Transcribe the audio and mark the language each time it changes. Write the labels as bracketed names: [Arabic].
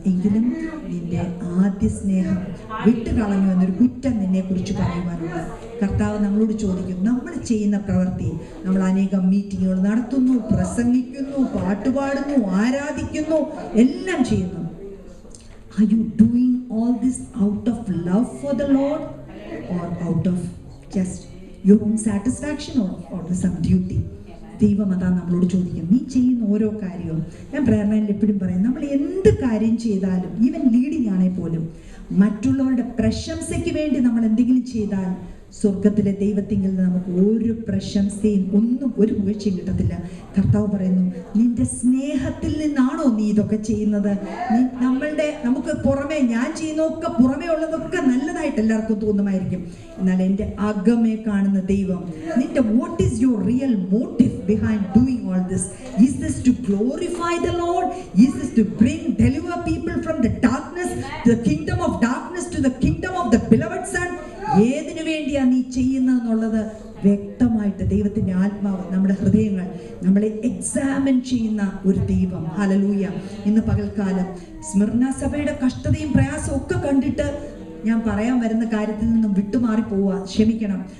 [Malayalam] എങ്കിലും നിന്റെ ആദ്യ സ്നേഹം വിട്ടുകളഞ്ഞു എന്നൊരു കുറ്റം നിന്നെ കുറിച്ച് പറയുവാനുള്ള. കർത്താവ് നമ്മളോട് ചോദിക്കും, നമ്മൾ ചെയ്യുന്ന പ്രവൃത്തി, നമ്മൾ അനേകം മീറ്റിങ്ങുകൾ നടത്തുന്നു, പ്രസംഗിക്കുന്നു, പാട്ടുപാടുന്നു, ആരാധിക്കുന്നു, എല്ലാം ചെയ്യുന്നു. [English] Are you doing all this out of love for the Lord or out of just your own satisfaction or some duty? [Malayalam] ദൈവം അതാ നമ്മളോട് ചോദിക്കും. നീ ചെയ്യുന്ന ഓരോ കാര്യവും, ഞാൻ പ്രയർ ലൈനിൽ എപ്പോഴും പറയും, നമ്മൾ എന്ത് കാര്യം ചെയ്താലും, [English] even leading [Malayalam] ആണെങ്കിൽ പോലും, മറ്റുള്ളവരുടെ പ്രശംസയ്ക്ക് വേണ്ടി നമ്മൾ എന്തെങ്കിലും ചെയ്താൽ സ്വർഗത്തിലെ ദൈവത്തിങ്കിൽ നമുക്ക് ഒരു പ്രശംസയും ഒരു വീഴ്ചയും കിട്ടത്തില്ല. കർത്താവ് പറയുന്നു, നിന്റെ സ്നേഹത്തിൽ നിന്നാണോ നീ ഇതൊക്കെ ചെയ്യുന്നത്? നമുക്ക് പുറമെ ഞാൻ ചെയ്യുന്നതൊക്കെ, പുറമേ ഉള്ളതൊക്കെ നല്ലതായിട്ട് എല്ലാവർക്കും തോന്നുമായിരിക്കും. എന്നാൽ എൻ്റെ അകമേ കാണുന്ന ദൈവം, നിന്റെ [English] What is your real motive behind doing all this? Is this to glorify the Lord? Is this to deliver people from the darkness, the kingdom of darkness to the kingdom of the beloved Son? [Malayalam] ഏതിനു വേണ്ടിയാ നീ ചെയ്യുന്നതെന്നുള്ളത് വ്യക്തമായിട്ട് ദൈവത്തിന്റെ ആത്മാവ് നമ്മുടെ ഹൃദയങ്ങൾ നമ്മളെ examine ചെയ്യുന്ന ഒരു ദൈവം. ഹല്ലേലൂയ. ഇന്ന് പകൽക്കാലം സ്മിർന സഭയുടെ കഷ്ടതയും പ്രയാസവും ഒക്കെ കണ്ടിട്ട് ഞാൻ പറയാൻ വരുന്ന കാര്യത്തിൽ നിന്നും വിട്ടുമാറി പോവുക, ക്ഷമിക്കണം.